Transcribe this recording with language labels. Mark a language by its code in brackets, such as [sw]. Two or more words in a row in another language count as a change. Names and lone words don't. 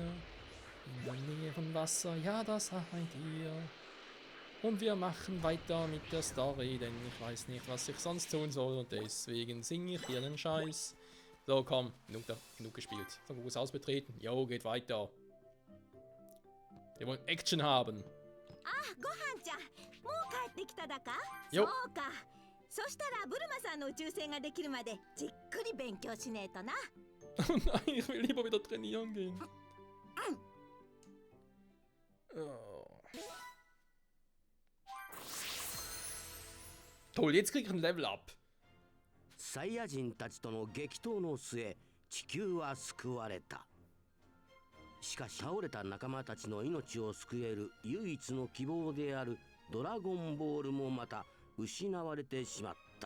[de] In der Nähe von Wasser, ja, das seid ihr. Und wir machen weiter mit der Story, denn ich weiß nicht, was ich sonst tun soll und deswegen singe ich hier den Scheiß. So, komm, genug gespielt. Son Gokus Haus betreten. Jo, geht weiter. Wir wollen Action haben. [ja] Ah, Gohan-chan, もう帰ってきただか? よ。そうか。そしたらブルマさんの宇宙船ができるまでじっくり勉強しねえとな。 [de] Oh nein, ich will lieber wieder trainieren gehen. Oh. Toll, jetzt krieg ich ein [en] Level up. [ja] サイヤ人たちとの激闘の末、地球は救われた。しかし倒れた仲間たちの命を救える唯一の希望であるドラゴンボールもまた失われてしまった。